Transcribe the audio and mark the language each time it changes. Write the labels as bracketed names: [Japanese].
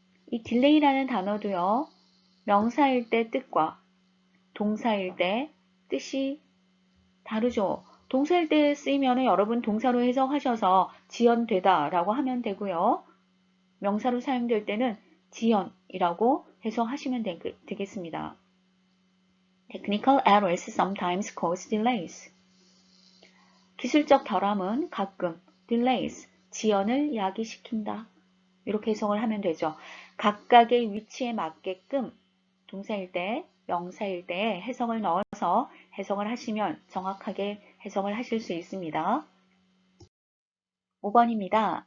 [Korean] 이 delay라는 단어도요. 명사일 때 뜻과 동사일 때 뜻이 다르죠. 동사일 때 쓰이면 여러분 동사로 해석하셔서 지연되다 라고 하면 되고요. 명사로 사용될 때는 지연이라고 해석하시면 되겠습니다. [English] Technical errors sometimes cause delays. [Korean] 기술적 결함은 가끔 delays, 지연을 야기시킨다. 이렇게 해석을 하면 되죠. 각각의 위치에 맞게끔 동사일 때, 명사일 때 해석을 넣어서 해석을 하시면 정확하게 해석을 하실 수 있습니다. 5번입니다.